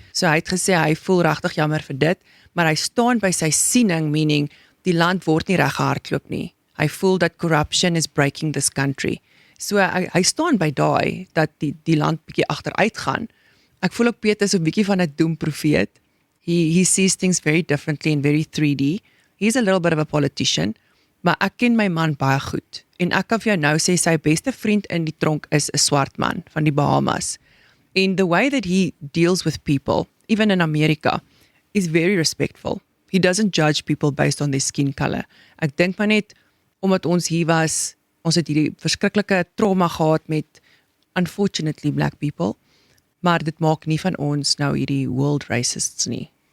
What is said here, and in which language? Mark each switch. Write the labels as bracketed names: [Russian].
[Afrikaans] So hy het gesê hy voel regtig jammer vir dit, maar hy staan by sy siening, meaning die land word nie reg gehardloop nie. Hy voel dat [English] corruption is breaking this country. [Afrikaans] So hy staan by daai dat die land bietjie agteruit gaan. Ek voel ook Piet is 'n bietjie van 'n doemprofeet. [English] He sees things very differently and very 3D. He's a little bit of a politician, [Afrikaans] maar ek ken my man baie goed. En ek kan vir jou nou sê sy beste vriend in die tronk is 'n swart man van die Bahamas. [English] And the way that he deals with people, even in America, is very respectful. He doesn't judge people based on their skin color. [Afrikaans] Ek dink maar net, omdat ons hier was, ons het hierdie verskriklike trauma gehad met, unfortunately, black people, maar dit maak nie van ons nou hierdie world racists nie.